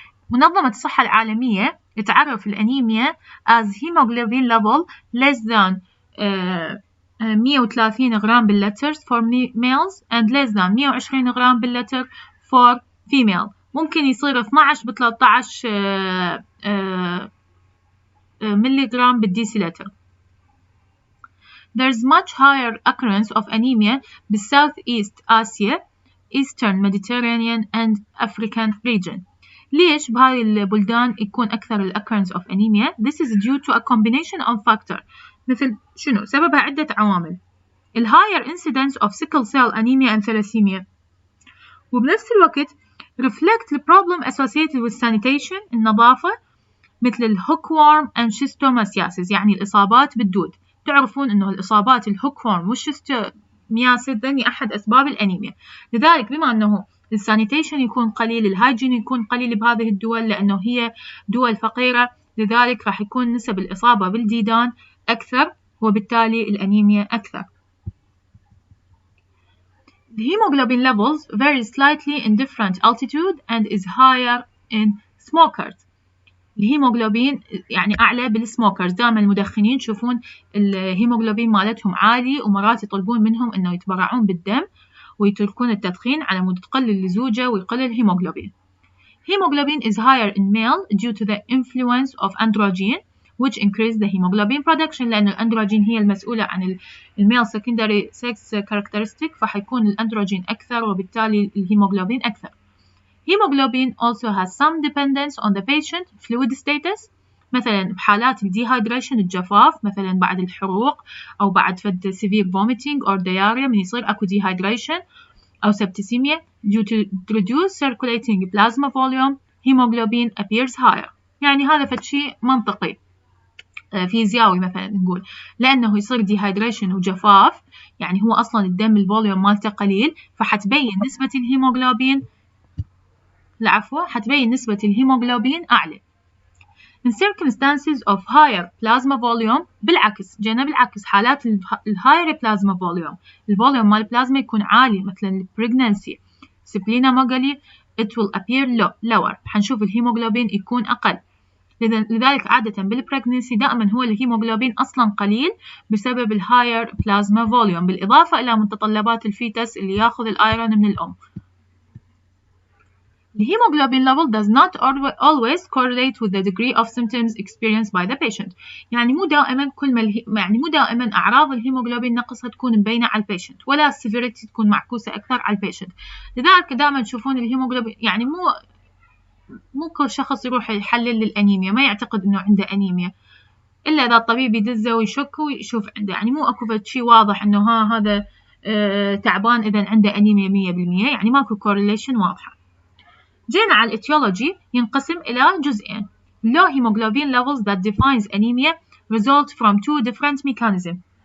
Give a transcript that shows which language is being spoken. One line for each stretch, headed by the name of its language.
Arabic: منظمة الصحة العالمية تعرف الأنيميا
English: as hemoglobin level less than 130
Arabic: غرام باللتر
English: for males and less than 120 غرام باللتر for female.
Arabic: ممكن يصير 12 ب 13 ملي غرام بالديسيلتر.
English: There's much higher occurrence of anemia
Arabic: بالساوث-إيست آسيا,
English: Eastern Mediterranean and African region.
Arabic: ليش بهاي البلدان يكون أكثر
English: الoccurrence of anemia؟ This is due to a combination of factors.
Arabic: مثل شنو؟ سببها عدة عوامل.
English: higher incidence of sickle cell anemia and thalassemia.
Arabic: وبنفس الوقت
English: reflect the problem associated with sanitation
Arabic: النظافة مثل الهوكورم
English: and schistosomiasis
Arabic: يعني الإصابات بالدود. تعرفون إنه الإصابات الهوكورم والشيستومياسيس ذني أحد أسباب الأنيميا. لذلك بما أنه السانيتيشن يكون قليل، الهايجين يكون قليل بهذه الدول لأنه هي دول فقيرة، لذلك راح يكون نسب الإصابة بالديدان أكثر وبالتالي الأنيميا أكثر.
English: The hemoglobin levels vary slightly in different altitude and is higher in smokers.
Arabic: الهيموغلوبين يعني أعلى بالسموكرز. دائما المدخنين تشوفون الهيموغلوبين مالتهم عالي ومرات يطلبون منهم إنه يتبرعون بالدم ويتركون التدخين على مود تقلل اللزوجة ويقلل الهيموغلوبين.
English: Hemoglobin is higher in male due to the influence of androgen which increase the hemoglobin production
Arabic: لأن الأندروجين هي المسؤولة عن الميل
English: secondary sex characteristic،
Arabic: فحيكون الأندروجين أكثر وبالتالي الهيموغلوبين أكثر.
English: Hemoglobin also has some dependence on the patient fluid status.
Arabic: مثلا بحالات الديهايدريشن الجفاف مثلا بعد الحروق أو بعد فد
English: severe vomiting or diarrhea
Arabic: من يصير أكو dehydration أو
English: septicemia due to reduced circulating plasma volume hemoglobin appears higher.
Arabic: يعني هذا فد شيء منطقي فيزيائي مثلا نقول لأنه يصير dehydration وجفاف، يعني هو أصلا الدم الفوليوم مالته قليل، فحتبين نسبة الهيموغلوبين حتبين نسبة الهيموغلوبين أعلى.
English: In circumstances of higher plasma volume
Arabic: بالعكس بالعكس حالات
English: higher plasma volume
Arabic: الفوليوم مال البلازما يكون عالي مثلا
English: pregnancy splenomegaly it will appear lower.
Arabic: حنشوف الهيموغلوبين يكون أقل. لذلك عادة بالبريجنسي دائما هو الهيموغلوبين أصلا قليل بسبب الهاير بلازما فوليوم بالإضافة إلى متطلبات الفيتس اللي ياخذ الأيرون من الأم.
English: The hemoglobin level does not always correlate with the degree of symptoms experienced by the patient.
Arabic: يعني مو دائما مو دائما أعراض الهيموغلوبين نقصها تكون مبينة على البيشنت ولا السيفيريتي تكون معكوسة أكثر على البيشنت. لذلك دائما تشوفون الهيموغلوبين يعني مو كل شخص يروح يحلل للأنيميا ما يعتقد إنه عنده أنيميا إلا إذا الطبيب يدزه ويشك ويشوف عنده، يعني مو أكو شيء واضح إنه هذا تعبان إذا عنده أنيميا 100%، يعني ماكو correlation واضحة. جينا على الاتيولوجي ينقسم إلى جزئين.
English: Low hemoglobin levels that defines anemia result from two different mechanisms.